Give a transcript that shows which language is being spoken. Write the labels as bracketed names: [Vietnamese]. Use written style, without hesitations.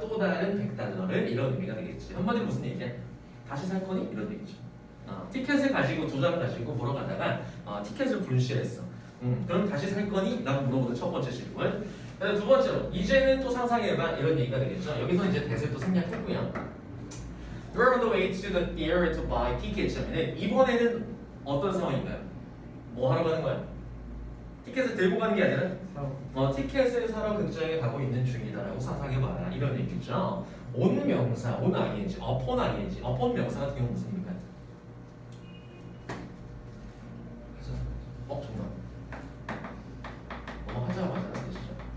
[Korean] 또 다른 $100를 이런 의미가 되겠지. 한마디로 무슨 얘기야? 다시 살 거니? 이런 얘기죠. 티켓을 가지고 두 장 가지고 보러 가다가 티켓을 분실했어. 그럼 다시 살 거니? 라고 물어보는 첫 번째 질문. 두 번째로 이제는 또 상상해봐 이런 얘기가 되겠죠. 여기서 이제 대세를 또 생략했고요. [English] You're on the way to the theater to buy tickets [Korean] 하면은 이번에는 어떤 상황인가요? 뭐 하러 가는 거야? 티켓을 들고 가는 게 아니라 티켓을 사러 극장에 가고 있는 중이다라고 상상해봐라 이런 얘기죠. 온 명사, 온 ing, upon ing, upon 명사 같은 경우는 무슨 의미일까요? 정말 하자마자 뜻이죠.